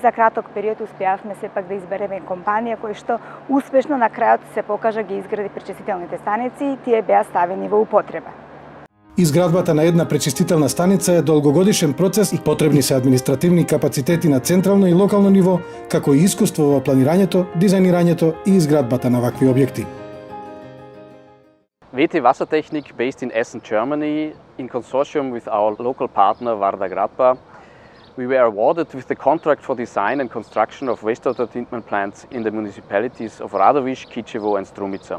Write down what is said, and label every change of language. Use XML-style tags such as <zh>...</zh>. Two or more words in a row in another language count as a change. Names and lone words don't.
<mk>За краток период успеавме сепак да избереме компанија која што успешно на крајот се покажа ги изгради пречистителните станици и тие беа ставени во употреба. Изградбата на една пречистителна станица е долгогодишен процес и потребни се административни капацитети на централно и локално ниво, како и искуство во планирањето, дизајнирањето и изградбата на вакви објекти.</mk> <en>WT Wassertechnik, based in Essen, Germany, in consortium with our local partner Varda Gradba, we were awarded with the contract for design and construction of wastewater treatment plants in the municipalities of Radović, Kičevo and Strumica.</en>